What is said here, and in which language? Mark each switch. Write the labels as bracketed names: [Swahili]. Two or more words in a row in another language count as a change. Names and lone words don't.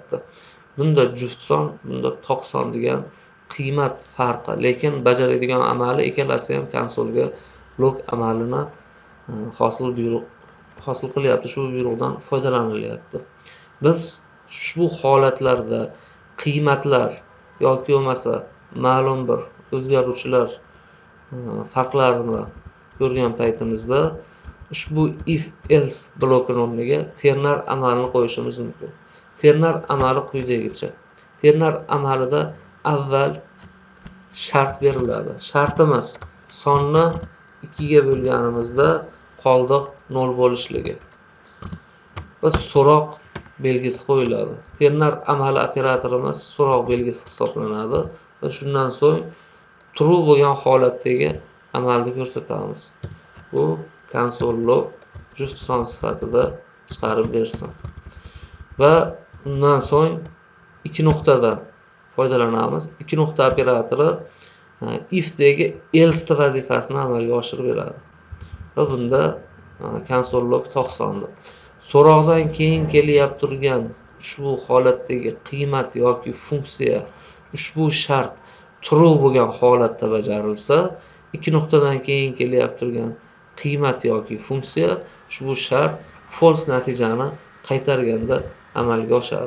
[Uzbek] Bunda juft son, bunda toq son degan qiymat farqi, lekin bajaradigan amali ikkalasi ham konsolga log amalini hosil qilyapti. Shu buyruqdan foydalanilyapti. Biz ushbu holatlarda qiymatlar yoki bo'lmasa ma'lum bir o'zgaruvchilar farqlarini ko'rgan paytimizda ushbu [English] if else [Uzbek] blokini o'rniga ternar amalini qo'yishimiz mumkin. Ternar amali quyidagicha. Ternar amalida avval shart beriladi. Shartimiz sonni 2 ga bo'lganimizda qoldiq 0 bo'lishligi. Va so'roq belgisi qo'yiladi. Ternar amali operatorimiz so'roq belgisi hisoblanadi va shundan so'ng true bo'lgan holatdagi amalni ko'rsatamiz. Bu [English] console log [Uzbek] just son sifatida chiqarib bersin. Va undan so'ng 2 nuqtada foydalanamiz. 2 nuqta operatori if dagi else vazifasini amalga oshirib beradi. Va bunda [English] console log [Uzbek] 90 dir. So'roqdan keyin kelyapti turgan ushbu holatdagi qiymat yoki funksiya ushbu shart true bo'lgan holatda bajarilsa, 2 nuqtadan keyin kelyapti turgan qiymat yoki funksiya ushbu shart false natijani qaytarganda amalga oshadi.